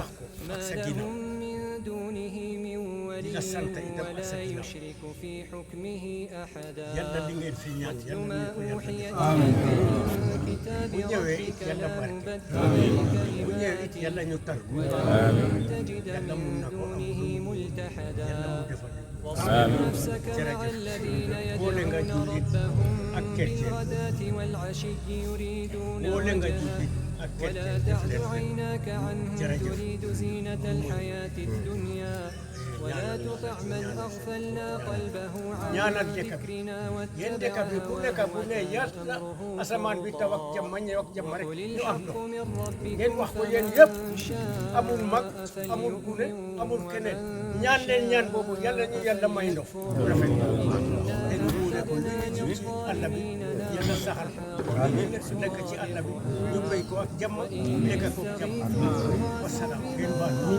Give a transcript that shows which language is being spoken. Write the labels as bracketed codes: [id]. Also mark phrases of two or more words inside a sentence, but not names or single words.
[ar] ما لهم من دونه من ولي ولا يشرك في حكمه أحدا واتل ما أوحي إليك من كتاب ربك لا مبدل لكلماته ولن تجد من دونه ملتحدا واصبر نفسك مع الذين يدعون ربهم بالغداة والعشي يريدون وجهه ولا تعد عيناك عنهم تريد زينة الحياة الدنيا [wo] ñaanal dëkk bi yéen dëkk bi ku nekk bu ne yàlla asamaan bi taw ak jàmm ñëw ak jàmm rek ñu am ndox ngeen wax ko yéen yëpp amul mag amul gune amul keneen ñaan leen ñaan boobu yàlla ñu yàlla may ndox bu rafet te ñu buure ko li ñu ñëw ci àll bi yàlla saxal ko su nekk ci àll bi ñu béy ko ak jàmm nekk ko ak jàmm wasalaam ngeen baal